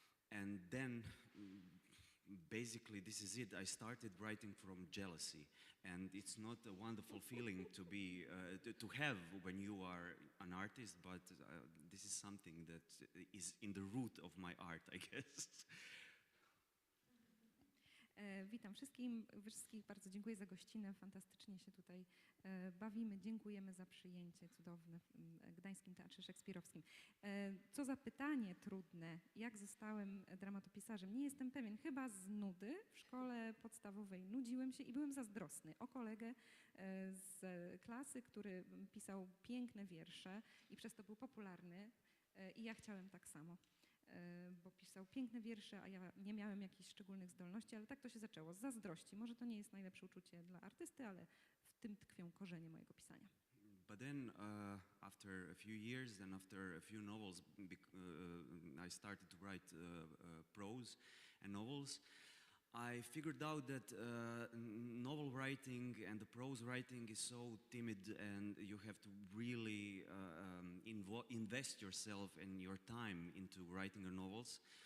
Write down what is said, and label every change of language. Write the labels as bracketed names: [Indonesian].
[English] And then basically this is it. I started writing from jealousy, and it's not a wonderful feeling to be to have when you are an artist, but this is something that is in the root of my art, I guess. [Polish] Witam wszystkich bardzo dziękuję za gościnę, fantastycznie się tutaj bawimy, dziękujemy za przyjęcie cudowne w Gdańskim Teatrze Szekspirowskim. Co za pytanie trudne, jak zostałem dramatopisarzem? Nie jestem pewien, chyba z nudy. W szkole podstawowej nudziłem się i byłem zazdrosny o kolegę z klasy, który pisał piękne wiersze i przez to był popularny i ja chciałem tak samo. Bo pisał piękne wiersze, a ja nie miałem jakichś szczególnych zdolności, ale tak to się zaczęło, z zazdrości. Może to nie jest najlepsze uczucie dla artysty, ale w tym tkwią korzenie mojego pisania. [English] But then, after a few years and after a few novels, I started to write prose and novels. I figured out that novel writing and the prose writing is so timid, and you have to really invest yourself and your time into writing your novels.